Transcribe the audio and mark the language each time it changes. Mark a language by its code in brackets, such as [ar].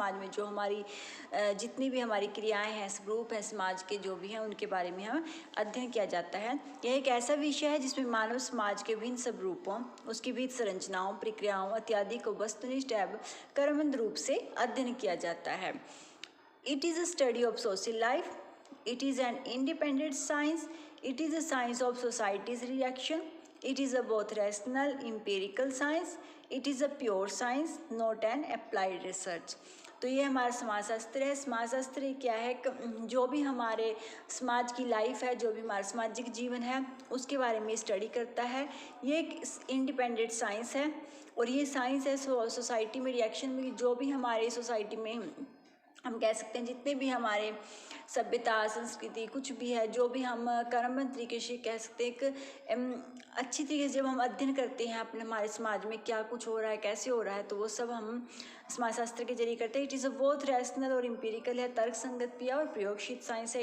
[hi] समाज में जो हमारी जितनी भी हमारी क्रियाएं हैं, स्वरूप हैं, समाज के जो भी हैं उनके बारे में हम अध्ययन किया जाता है। यह एक ऐसा विषय है जिसमें मानव समाज के विभिन्न स्वरूपों, उसकी विविध संरचनाओं, प्रक्रियाओं इत्यादि को वस्तुनिष्ठ एवं क्रमबद्ध रूप से अध्ययन किया जाता है। [en] It is a study of social life, it is an independent science, it is a science of society's reaction, it is a both rational empirical science, it is a pure science, not an applied research। [hi] तो ये हमारा समाजशास्त्र है। समाजशास्त्र क्या है, जो भी हमारे समाज की लाइफ है, जो भी हमारा सामाजिक जीवन है उसके बारे में स्टडी करता है। ये एक इंडिपेंडेंट साइंस है और ये साइंस है सोसाइटी में रिएक्शन में, जो भी हमारे सोसाइटी में हम कह सकते हैं जितने भी हमारे सभ्यता, संस्कृति कुछ भी है, जो भी हम क्रमबद्ध तरीके से कह सकते हैं, एक अच्छी तरीके से जब हम अध्ययन करते हैं अपने हमारे समाज में क्या कुछ हो रहा है, कैसे हो रहा है, तो वो सब हम समाजशास्त्र के जरिए करते हैं। [en] it is a both rational [hi] और एम्पिरिकल है, तर्क संगत भी है और प्रयोगशील साइंस है।